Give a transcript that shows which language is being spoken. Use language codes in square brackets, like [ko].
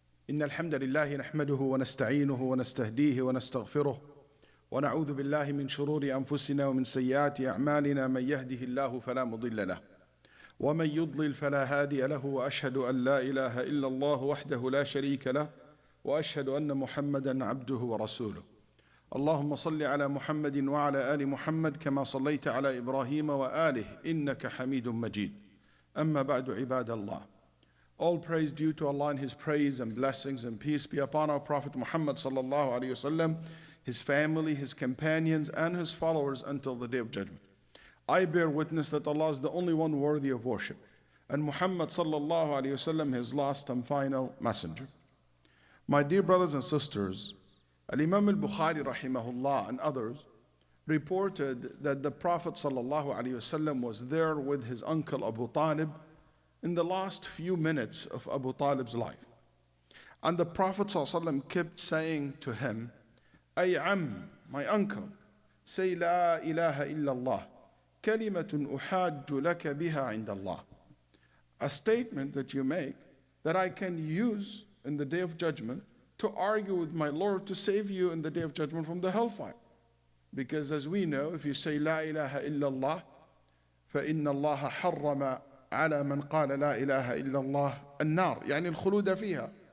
[ar] إن الحمد لله نحمده ونستعينه ونستهديه ونستغفره ونعوذ بالله من شرور أنفسنا ومن سيئات أعمالنا من يهده الله فلا مضل له ومن يضلل فلا هادي له وأشهد أن لا إله إلا الله وحده لا شريك له وأشهد أن محمدا عبده ورسوله. اللهم صل على محمد وعلى آل محمد كما صليت على إبراهيم وآله إنك حميد مجيد. أما بعد عباد الله. [en] All praise due to Allah and His praise and blessings and peace be upon our Prophet Muhammad sallallahu alaihi wasallam, his family, his companions, and his followers until the day of judgment. I bear witness that Allah is the only one worthy of worship, and Muhammad sallallahu alaihi wasallam his last and final messenger. My dear brothers and sisters, Al-Imam al-Bukhari rahimahullah and others reported that the Prophet sallallahu alaihi wasallam was there with his uncle Abu Talib in the last few minutes of Abu Talib's life. And the Prophet ﷺ kept saying to him, Ay my uncle, say La ilaha illallah, [ar] kalimatun uhajju laka biha indallah. [en] A statement that you make that I can use in the day of judgment to argue with my Lord to save you in the day of judgment from the hellfire. Because as we know, if you say [ar] La ilaha illallah, فإن الله حرم على من قال لا إله إلا الله النار يعني الخلود فيها.